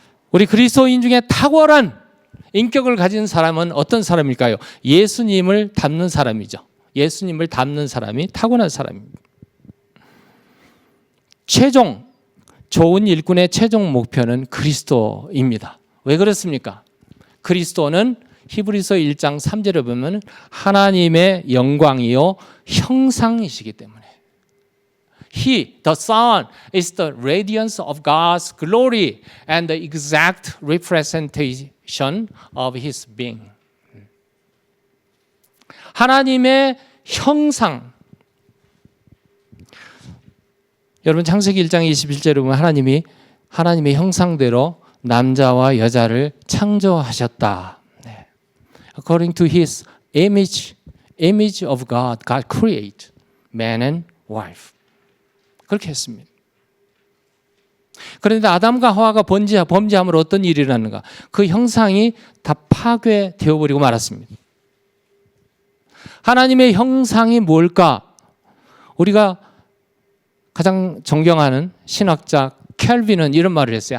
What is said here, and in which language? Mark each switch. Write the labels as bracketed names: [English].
[Korean] 우리 그리스도인 중에 탁월한 인격을 가진 사람은 어떤 사람일까요? 예수님을 닮는 사람이죠. 예수님을 닮는 사람이 타고난 사람입니다. 좋은 일꾼의 최종 목표는 그리스도입니다. 왜 그렇습니까? 그리스도는 히브리서 1장 3절에 보면 하나님의 영광이요 형상이시기 때문에 [English] He, the Son, is the radiance of God's glory and the exact representation of His being. [Korean] 하나님의 형상. 여러분 창세기 1장 21절에 보면 하나님의 형상대로 남자와 여자를 창조하셨다. [English] According to His image of God, God create man and wife. [Korean] 그렇게 했습니다. 그런데 아담과 하와가 범죄함으로 어떤 일이 일어났는가? 그 형상이 다 파괴되어 버리고 말았습니다. 하나님의 형상이 뭘까? 우리가 가장 존경하는 신학자 켈빈은 이런 말을 했어요.